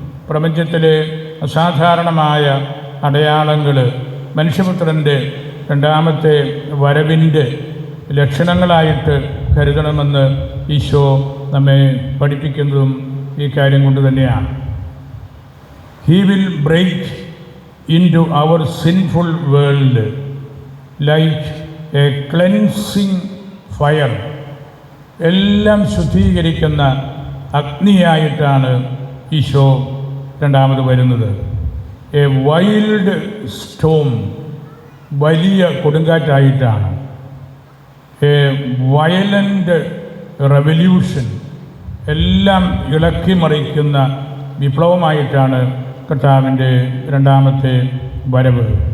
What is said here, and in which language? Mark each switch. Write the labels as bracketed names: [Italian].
[Malayalam] പ്രപഞ്ചത്തിലെ അസാധാരണമായ അടയാളങ്ങൾ മനുഷ്യപുത്രൻ്റെ രണ്ടാമത്തെ വരവിൻ്റെ ലക്ഷണങ്ങളായിട്ട് കരുതണമെന്ന് ഈശോ നമ്മെ പഠിപ്പിക്കുന്നതും ഈ കാര്യം കൊണ്ട് തന്നെയാണ്. [English] He will break into our sinful world like a cleansing fire. [Malayalam] എല്ലാം ശുദ്ധീകരിക്കുന്ന അഗ്നിയായിട്ടാണ് ഈശോ രണ്ടാമത് വരുന്നത്. [English] a wild storm, [Malayalam] വലിയ കൊടുങ്കാറ്റായിട്ടാണ്. [English] a violent revolution, [Malayalam] എല്ലാം ഇളക്കി മറിക്കുന്ന വിപ്ലവമായിട്ടാണ് കർത്താവിൻ്റെ രണ്ടാമത്തെ വരവ്.